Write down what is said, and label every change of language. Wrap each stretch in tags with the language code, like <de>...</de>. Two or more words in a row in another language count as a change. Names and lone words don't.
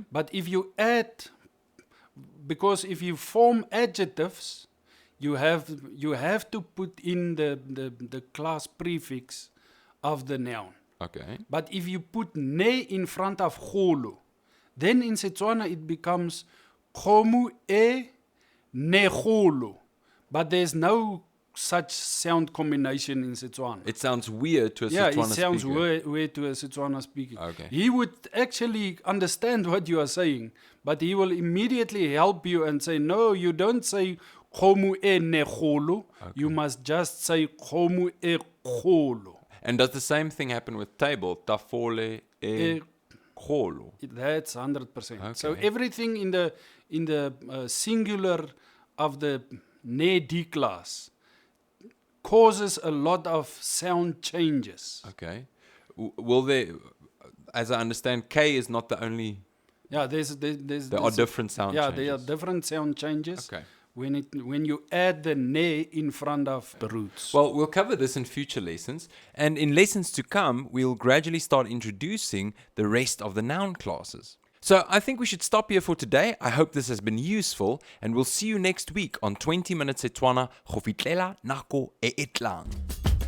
<en>but if you add, because if you form adjectives, you have to put in the class prefix of the noun. Okay. But if you put ne in front of kholo, then in Setswana it becomes</en> <tn>kgomo e ne kholo.</tn> <en>But there's no such sound combination in Setswana. It sounds weird to a Yeah, Setswana it sounds speaker. weird to a Setswana speaker. Okay. He would actually understand what you are saying, but he will immediately help you and say, no, you don't say</en> <tn>kgomo e ne kholo.</tn> <en>You must just say</en> <tn>kgomo e kholo.</tn> <en>And does the same thing happen with table?</en> <tn>Tafole e kholo.</tn> <en>That's 100%. So Okay. everything in the singular of the ne D class causes a lot of sound changes. Okay. Will there, as I understand, K is not the only. Yeah, there are different sound yeah, changes. there are different sound changes. Okay. When you add the ne in front of the roots. Well, we'll cover this in future lessons. And in lessons to come, we'll gradually start introducing the rest of the noun classes. So I think we should stop here for today. I hope this has been useful. And we'll see you next week on 20 Minute Setswana.</en> <tn>Go fitlela nako e e tlang.</tn>